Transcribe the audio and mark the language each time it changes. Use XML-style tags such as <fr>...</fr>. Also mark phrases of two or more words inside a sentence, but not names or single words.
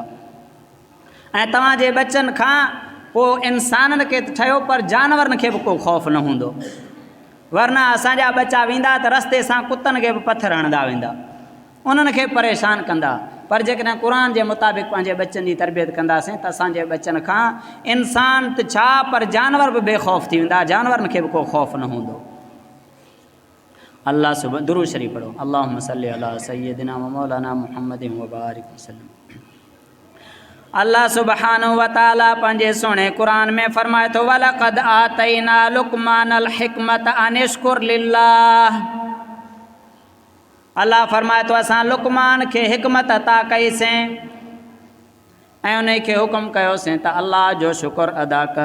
<sd>ऐं तव्हांजे बच्चनि खां पोइ इंसाननि खे ठहियो पर जानवरनि खे बि को ख़ौफ़ न हूंदो, वरना असांजा बच्चा वेंदा त रस्ते सां कुतनि खे बि पथर हणंदा वेंदा, उन्हनि खे परेशान कंदा। पर जेकॾहिं क़ुर जे मुताबिक़ पंहिंजे बच्चनि जी तरबियत कंदासीं त असांजे बच्चनि खां इंसान त छा पर जानवर बि बेख़ौफ़ थी वेंदा, जानवरनि खे बि को ख़ौफ़ न हूंदो। अल्लाह सुबह दुरूद शरीफ़ पढ़ो।</sd> <ar>اللهم صل على سيدنا و مولانا محمد و بارك وسلم. الله سبحانه و تعالى</ar> <sd>पंहिंजे सुहिणे क़ुर में फरमाए थो,</sd> <ar>ولقد آتينا لقمان الحكمة أن اشكر لله.</ar> <sd>अल्लाह फरमाए थो असां लुक़मान खे हिकमत अता कईसीं ऐं उन खे हुकुम कयोसीं त अल्लाह जो शुक्र अदा कर।</sd>